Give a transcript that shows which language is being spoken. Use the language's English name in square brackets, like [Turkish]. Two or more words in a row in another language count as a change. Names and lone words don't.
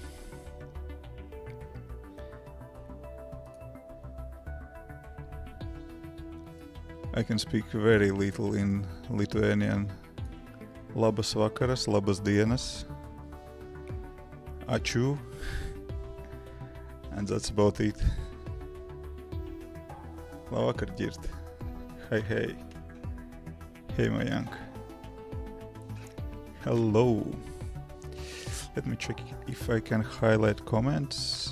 [English] I can speak very little in Lithuanian. [Lithuanian] Labas vakaras, labas dienas, [English] ačiū, and that's about it. Labvakar, Girt. Hey, hey. Hey, Mayank. Hello. Let me check if I can highlight comments.